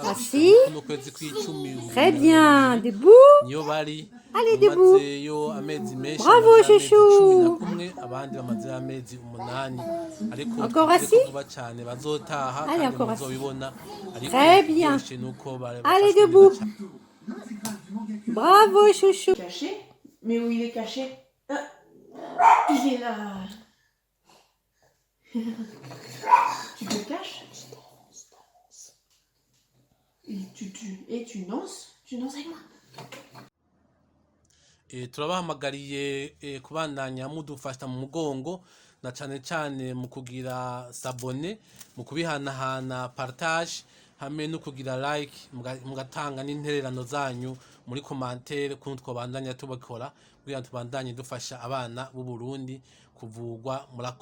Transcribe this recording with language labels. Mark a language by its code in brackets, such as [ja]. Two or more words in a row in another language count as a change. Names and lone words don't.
[fr] Assis. [rn] kuno kwezi kw'icumi [fr] Très bien. Debout. [rn] niyo bari [fr] Allez, debout. [rn] bamazeyo amezi menshi [fr] Bravo, [rn] bamazeyo amezi [fr] chouchou. [rn] 11 abandi bamazeyo amezi 8 ariko [fr] Encore [rn] twiteze [fr] assis? [rn] ko vuba cyane bazotaha [fr] Allez, [rn] kandi [fr] encore assis. [rn] muzobibona ariko [fr] Très bien. [rn] ikiryoshe nuko [fr] Allez, [rn] bafashwe [fr] debout. [rn] neza cyane. [fr] Bravo, chouchou. Caché? Mais où il est caché? Ah, il est là. Tu te caches? Et tu danses? Tu danses avec moi? [rn] turabahamagariye kubandanya mudufasha mu mugongo na cyane cyane mu kugira sabone mu kubihanahana partage hamwe no kugira like mugatanga n'intererano zanyu muri commentaire kuntu twabandanya tubakora kugira tubandanye dufasha abana b'u Burundi kuvugwa.